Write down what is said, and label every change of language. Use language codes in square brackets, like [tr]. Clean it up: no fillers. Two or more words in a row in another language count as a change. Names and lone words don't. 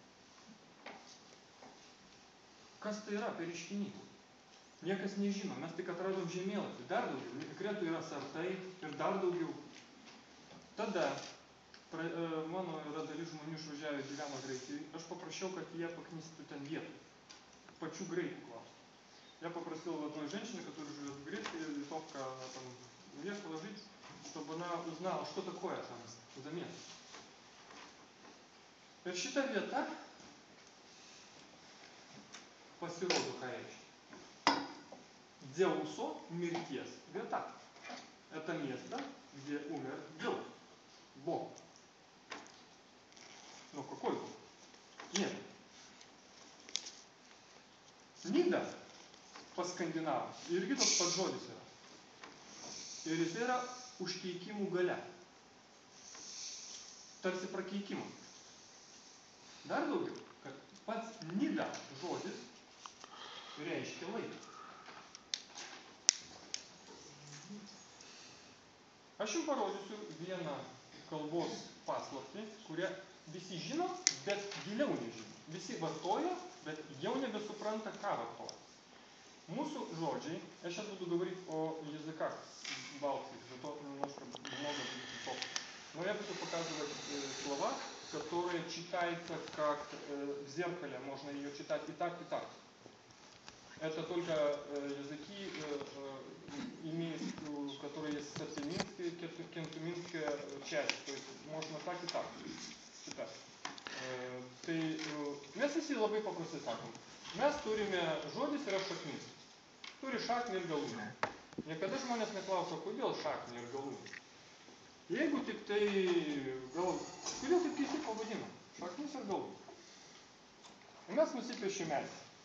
[lt] Kas tai yra per reiškinys? Niekas nežino, mes tik atradom žemėlapį. Dar daugiau, Kretoje yra sartai ir dar daugiau. Tada mano yra dalis žmonių išvažiavę gyveno Graikijoje. Aš paprašiau, kad jie paknistų ten vietų. Pačių graikų klausimų. [ru] Я попросил одной женщины, которая живет в Греции, литовка, она там уехала жить, чтобы она узнала, что такое там за место. [lt] Ir šita vieta pasirodo, ką reiškia. Dzeuso mirties vieta. [ru] Это место, где умер Дзеус. Бог. Ну какой Бог? Нет. [lt] Nida pas skandinavus irgi toks pats žodis yra. Ir jis yra užkeikimų galia. Tarsi prakeikimas. Dar daugiau, kad pats Nida žodis reiškia laiką. Aš jums parodysiu vieną kalbos paslaptį, kurią visi žino, bet giliau nežino. Visi vartoja, bet jau nebesupranta, ką vartoja. Mūsų žodžiai, [ru] я сейчас буду говорить о языках Балтии, зато немножко много будет слов. Но я буду показывать слова, которые читаются как в зеркале, можно ее читать и так, и так. Это только языки, которые есть сатиминская, кентуминская часть. То есть можно так и так читать. [lt] Mes visi labai paprastai sakom. Mes turime žodis yra šaknis. Turi šaknį ir galūnę. Niekada žmonės neklauso, kodėl šaknį ir galūnę. Jeigu tik tai kodėl taip keistai pavadina? Šaknis ir galūnė. Ir mes nusipiešėm medį.